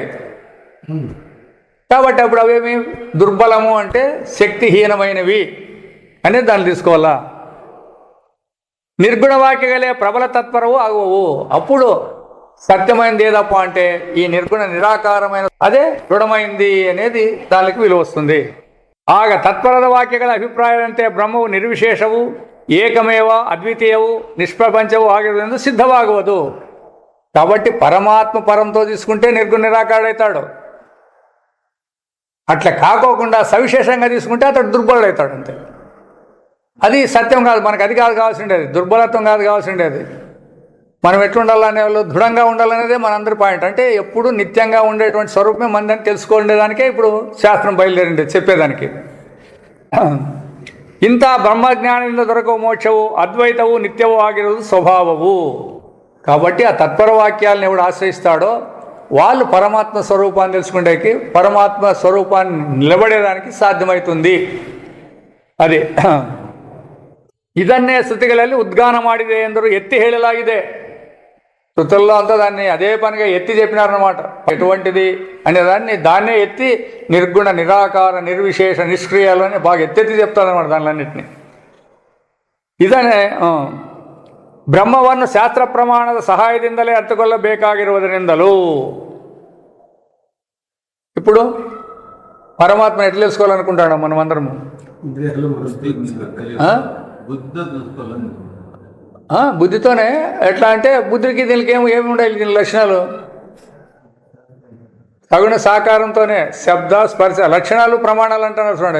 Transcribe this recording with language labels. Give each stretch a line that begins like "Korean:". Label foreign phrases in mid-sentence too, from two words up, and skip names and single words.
Telugu: కాబట్టి అప్పుడు అవేమి దుర్బలము అంటే శక్తిహీనమైనవి అనేది దాన్ని తీసుకోవాలా.
Kannada: ನಿರ್ಗುಣ ವಾಕ್ಯಗಳೇ ಪ್ರಬಲ ತತ್ಪರವು ಆಗವು.
Telugu: అప్పుడు సత్యమైనది ఏదప్ప అంటే ఈ నిర్గుణ నిరాకారమైన అదే దృఢమైంది అనేది దానికి విలువ వస్తుంది.
Kannada: ಆಗ ತತ್ಪರದ ವಾಕ್ಯಗಳ ಅಭಿಪ್ರಾಯದಂತೆ ಬ್ರಹ್ಮವು ನಿರ್ವಿಶೇಷವು ಏಕಮೇವ ಅದ್ವಿತೀಯವು ನಿಷ್ಪ್ರಪಂಚವು ಆಗಿರುವುದೆಂದು ಸಿದ್ಧವಾಗುವುದು.
Telugu: కాబట్టి పరమాత్మ పరంతో తీసుకుంటే నిర్గుణ నిరాకారుడవుతాడు. అట్లా కాకోకుండా సవిశేషంగా తీసుకుంటే అతడు దుర్బలుడవుతాడు అంతే. అది సత్యం కాదు. మనకు అది కాదు కావాల్సి ఉండేది, దుర్బలత్వం కాదు కావాల్సి ఉండేది. మనం ఎట్లుండాలనే వాళ్ళు దృఢంగా ఉండాలనేదే మనందరి పాయింట్. అంటే ఎప్పుడు నిత్యంగా ఉండేటువంటి స్వరూపమే మందని తెలుసుకోండేదానికే ఇప్పుడు శాస్త్రం బయలుదేరింది చెప్పేదానికి.
Kannada: ಇಂಥ ಬ್ರಹ್ಮಜ್ಞಾನದಿಂದ ದೊರಕುವ ಮೋಕ್ಷವು ಅದ್ವೈತವು ನಿತ್ಯವೂ ಆಗಿರುವುದು ಸ್ವಭಾವವು.
Telugu: కాబట్టి ఆ తత్పర వాక్యాలను ఎవడు ఆశ్రయిస్తాడో వాళ్ళు పరమాత్మ స్వరూపాన్ని తెలుసుకునేకి, పరమాత్మ స్వరూపాన్ని నిలబడేదానికి సాధ్యమవుతుంది.
Kannada: ಅದೇ ಇದನ್ನೇ ಶ್ರುತಿಗಳಲ್ಲಿ ಉದ್ಗಾನ ಮಾಡಿದೆ ಎಂದರು ಎತ್ತಿ ಹೇಳಲಾಗಿದೆ.
Telugu: శృతుల్లో అంతా దాన్ని అదే పనిగా ఎత్తి చెప్పినారన్నమాట. ఎటువంటిది అనే దాన్నే ఎత్తి నిర్గుణ, నిరాకార, నిర్విశేష, నిష్క్రియాలు అని బాగా ఎత్తెత్తి చెప్తారన్నమాట దానిలన్నింటినీ.
Kannada: ಇದನ್ನೇ ಬ್ರಹ್ಮವನ್ನು ಶಾಸ್ತ್ರ ಪ್ರಮಾಣದ ಸಹಾಯದಿಂದಲೇ ಅರ್ಥಕೊಳ್ಳಬೇಕಾಗಿರುವುದರಿಂದಲೂ.
Telugu: ఇప్పుడు పరమాత్మ ఎట్లా తెలుసుకోవాలనుకుంటాడు మనం అందరము? బుద్ధితోనే. ఎట్లా అంటే బుద్ధికి దీనికి ఏమి ఉండాలి? దీని లక్షణాలు సగుణ సాకారంతోనే శబ్ద స్పర్శ లక్షణాలు ప్రమాణాలు అంటున్నారు చూడండి.